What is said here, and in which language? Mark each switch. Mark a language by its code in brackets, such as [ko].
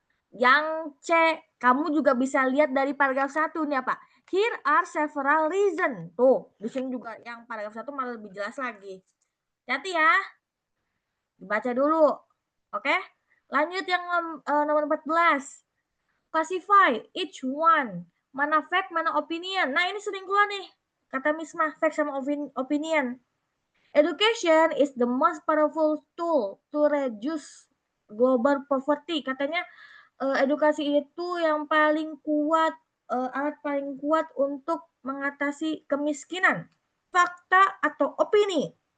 [id] Yang C, kamu juga bisa lihat dari paragraf 1 nih apa? [en] Here are several reason. [id] Tuh, di sini juga yang paragraf 1 malah lebih jelas lagi. Hati ya, dibaca dulu. Oke? Lanjut yang nomor 14. [en] Classify each one. [id] Mana fact, mana opinion. Nah, ini sering keluar nih. Kata Misma, fact sama opinion. [en] Education is the most powerful tool to reduce global poverty. [id] Katanya edukasi itu yang paling kuat, alat paling kuat untuk mengatasi kemiskinan. Fakta atau opini?